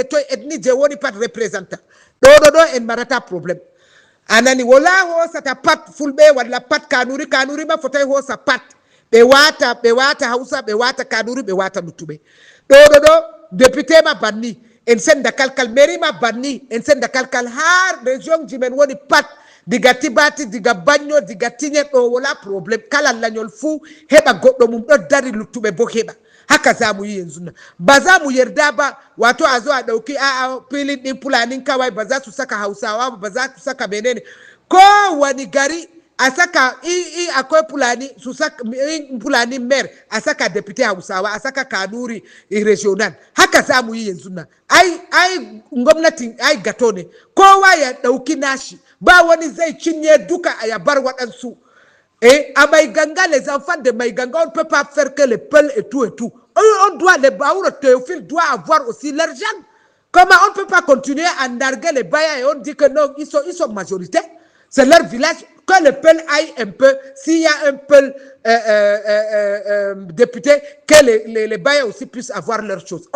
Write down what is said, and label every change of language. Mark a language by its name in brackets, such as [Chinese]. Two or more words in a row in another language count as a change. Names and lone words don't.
[Fula] toye ethnie je woni pat représentant ɗo en marata probléme anani wala hosata pat fulɓe walla pat kanuri ma fotayi hosa pat ɓe wata hausa ɓe wata kanuri ɓe wata luttuɓe ɗo député ma banni en senda kalkal mairie ma banni en senda kalkal har région ji men woni pat diga tibati diga bagno diga tiñe ɗo wala probléme kala lañol fuu heɓa goɗɗo mum ɗo dari luttuɓe bo heɓa [Hausa] haka za mu yi yanzu nan ba za mu yarda ba wato a zo a ɗauki a filin ɗin fulanin kawai ba za su saka hausawa ba za su saka menene ko wani gari a saka akwai fulani su saka fulani mayor a saka deputy hausawa a saka kanuri regional haka za mu yi yanzu nan ai gwamnatin ai gato ne kowa ya ɗauki nashi ba wani zai cinye duka a ya bar waɗansu. [French] Et à Maïganga, les enfants de Maïganga, on ne peut pas faire que les peuls et tout et tout. On doit, les Baoura Théophile doit avoir aussi l'argent. Comment on ne peut pas continuer à narguer les Bayas et on dit que non, ils sont majorité. C'est leur village. Que le peul aille un peu, s'il y a un peul député, que les Bayas aussi puissent avoir leurs choses.